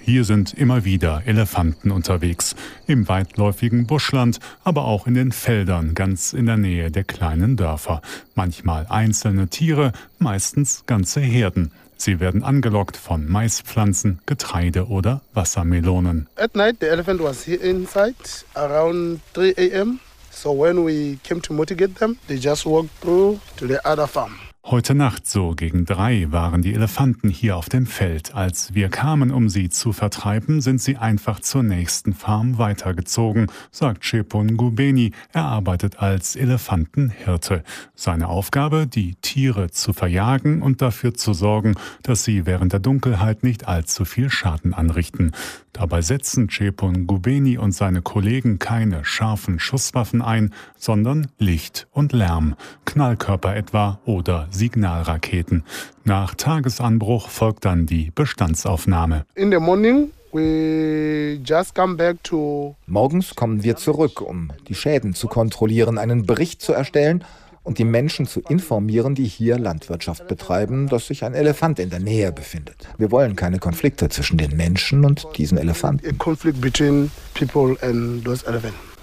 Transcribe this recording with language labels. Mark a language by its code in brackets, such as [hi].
[de] Hier sind immer wieder Elefanten unterwegs. Im weitläufigen Buschland, aber auch in den Feldern ganz in der Nähe der kleinen Dörfer. Manchmal einzelne Tiere, meistens ganze Herden. Sie werden angelockt von Maispflanzen, Getreide oder Wassermelonen. [en] At night the elephant was here inside around 3 a.m. So when we came to motivate them, they just walked through to the other farm. [de] Heute Nacht, so gegen drei, waren die Elefanten hier auf dem Feld. Als wir kamen, um sie zu vertreiben, sind sie einfach zur nächsten Farm weitergezogen, sagt Chepun Gubeni. Er arbeitet als Elefantenhirte. Seine Aufgabe, die Tiere zu verjagen und dafür zu sorgen, dass sie während der Dunkelheit nicht allzu viel Schaden anrichten. Dabei setzen Chepun Gubeni und seine Kollegen keine scharfen Schusswaffen ein, sondern Licht und Lärm, Knallkörper etwa oder Signalraketen. Nach Tagesanbruch folgt dann die Bestandsaufnahme. [en] In the morning we just come back to. [de] Morgens kommen wir zurück, um die Schäden zu kontrollieren, einen Bericht zu erstellen und die Menschen zu informieren, die hier Landwirtschaft betreiben, dass sich ein Elefant in der Nähe befindet. Wir wollen keine Konflikte zwischen den Menschen und diesen Elefanten. [en] A conflict between people and those elephants.